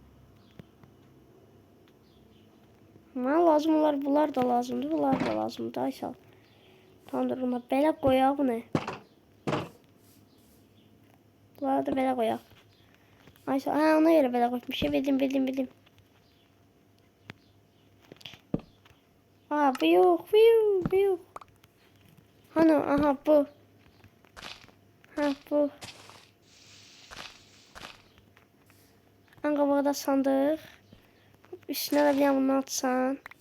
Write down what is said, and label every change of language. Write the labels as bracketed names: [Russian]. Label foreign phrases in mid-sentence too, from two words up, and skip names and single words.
[Azerbaijani] Mal lazım olar, bunlar da lazımdır, bunlar da lazımdır. Aysal. Tamamdır, buna belə qoyaq bu ne? Bunları da belə qoyaq. Aysal, ha ona göre belə qoymuşam. Bildim. [Turkish] Aa bu yok, bu yok. Hani aha bu. Ha bu. [Azerbaijani] En qabağa da sandıq. [Turkish] Üstüne de bir tane bunu atsan.